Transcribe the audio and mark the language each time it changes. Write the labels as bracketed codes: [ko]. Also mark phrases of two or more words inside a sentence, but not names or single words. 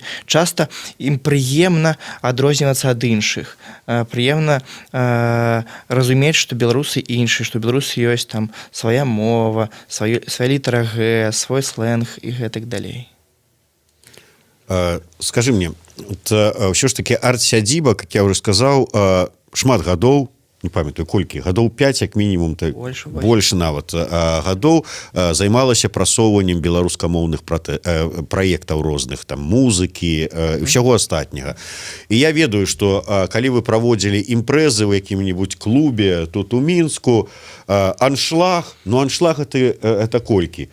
[be] Часта ім прыемна адрознівацца ад іншых. Прыемна разумець, што беларусы іншыя, што беларусы ёсць там свая мова, свая літара Г, свой сленг і гэтак далей. [ru] Скажи мне, [be] ўсё ж таки арт-сядзіба, [ru] как я уже [be] сказаў, шмат гадоў, не памятаю колькі, гадоў 5 як мінімум, больше нават гадоў займалася прасоўваннем беларускамоўных праектаў розных, там музыкі, ўсяго астатняга. І я ведаю, што калі вы праводзілі імпрэзы ў якім-небудзь клубе тут у Мінску, аншлаг, ну аншлаг это колькі?